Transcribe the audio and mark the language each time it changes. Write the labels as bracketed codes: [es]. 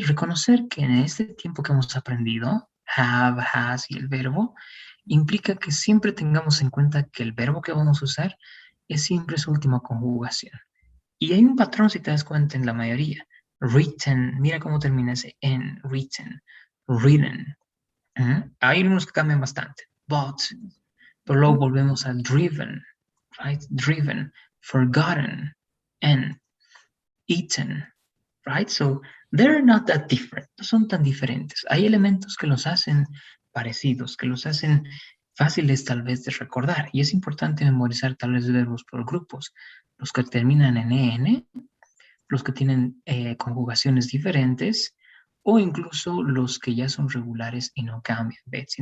[es] Reconocer que en este tiempo que hemos aprendido, have, has y el verbo, implica que siempre tengamos en cuenta que el verbo que vamos a usar es siempre su última conjugación. Y hay un patrón, si te das cuenta, en la mayoría. Written, mira cómo termina ese en, written, written. Hay unos que cambian bastante. [en] But, [es] pero luego volvemos a driven, [en] right? Driven, forgotten, and eaten, right? So they're not that different, [es] no son tan diferentes. Hay elementos que los hacen parecidos, que los hacen fáciles tal vez de recordar. Y es importante memorizar tal vez verbos por grupos. Los que terminan en EN, los que tienen conjugaciones diferentes, o incluso los que ya son regulares y no cambian, Betsy.